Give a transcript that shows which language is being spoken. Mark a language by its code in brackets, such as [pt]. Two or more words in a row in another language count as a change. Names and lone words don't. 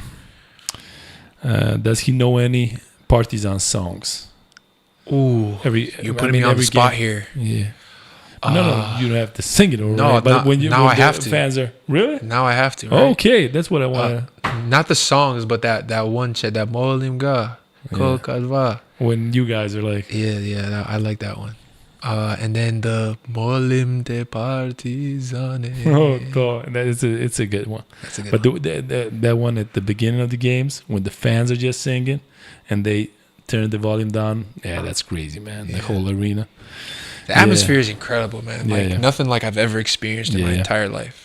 [en] Does he know any Partizan songs? Ooh, you're putting me on the spot here. Yeah. No, you don't have to sing it. No, but when I have to. Fans are really. Now I have to. Right? Okay, that's what I want. Not the songs, but that one chat, that [sr] molim ga, kolkadva. [en] When you guys are like, yeah, I like that one. And then the [sr] molim de Partizan. [en] It's a good one. That's a good but one. That one at the beginning of the games when the fans are just singing and they turn the volume down. Yeah, that's crazy, man. The whole arena. The atmosphere is incredible, man. Like nothing like I've ever experienced in my entire life.